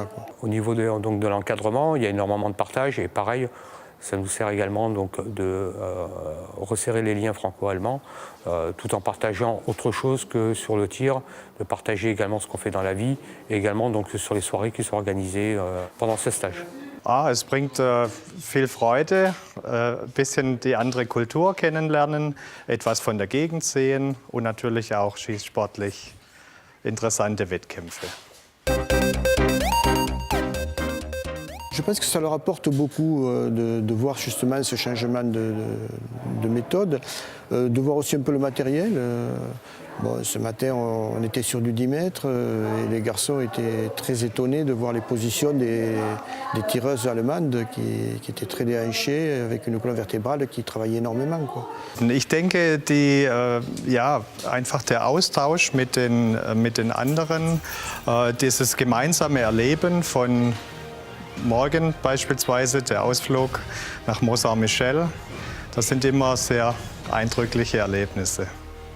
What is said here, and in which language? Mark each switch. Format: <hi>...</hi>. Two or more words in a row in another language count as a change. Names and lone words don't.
<fr>Au niveau de l'encadrement, il y a énormément de partage et pareil, ça nous sert également donc de resserrer les liens franco-allemands tout en partageant autre chose que sur le tir, de partager également ce qu'on fait dans la vie et également donc sur les soirées qui sont organisées pendant ce stage.</fr> <de>Es bringt viel Freude, ein bisschen die andere Kultur kennenlernen, etwas von der Gegend sehen und natürlich auch schießsportlich interessante Wettkämpfe.</de> <fr>Je pense que ça leur apporte beaucoup de voir justement ce changement de méthode, de voir aussi un peu le matériel. Bon, ce matin, on était sur du 10 mètres et les garçons étaient très étonnés de voir les positions des tireuses allemandes qui étaient très déhanchées, avec une colonne vertébrale qui travaillait énormément, quoi.</fr> <de>Ich denke, einfach der Austausch mit den anderen, dieses gemeinsame Erleben von morgen beispielsweise der Ausflug nach Mont Saint-Michel, das sind immer sehr eindrückliche Erlebnisse.</de>